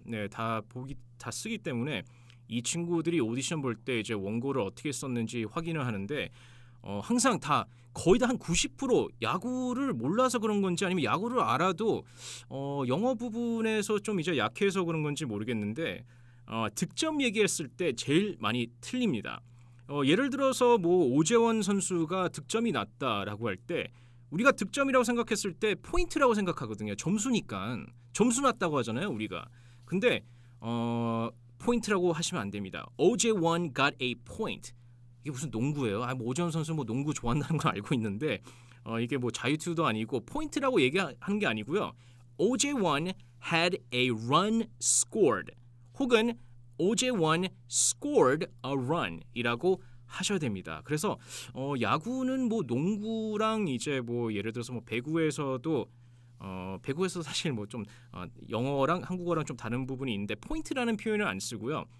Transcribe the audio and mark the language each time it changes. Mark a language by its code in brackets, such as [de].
[ko] 네, 다 쓰기 때문에 이 친구들이 오디션 볼 때 이제 원고를 어떻게 썼는지 확인을 하는데 항상 다 거의 다 한 90% 야구를 몰라서 그런 건지 아니면 야구를 알아도 영어 부분에서 좀 이제 약해서 그런 건지 모르겠는데 득점 얘기했을 때 제일 많이 틀립니다. 예를 들어서 뭐 오재원 선수가 득점이 낮다라고 할 때 우리가 득점이라고 생각했을 때 포인트라고 생각하거든요. 점수니까 점수 낮다고 하잖아요, 우리가. 근데 포인트라고 하시면 안 됩니다. [en] 오재원 got a point. [ko] 이게 무슨 농구예요? 뭐 오재원 선수 뭐 농구 좋아한다는 걸 알고 있는데 이게 뭐 자유투도 아니고 포인트라고 얘기하는 게 아니고요. [en] 오재원 had a run scored. [ko] 혹은 오재원 [en] scored a run [ko] 이라고 하셔야 됩니다. 그래서 야구는 뭐 농구랑 이제 뭐 예를 들어서 뭐 배구에서도 사실 뭐 좀 영어랑 한국어랑 좀 다른 부분이 있는데 포인트라는 표현을 안 쓰고요.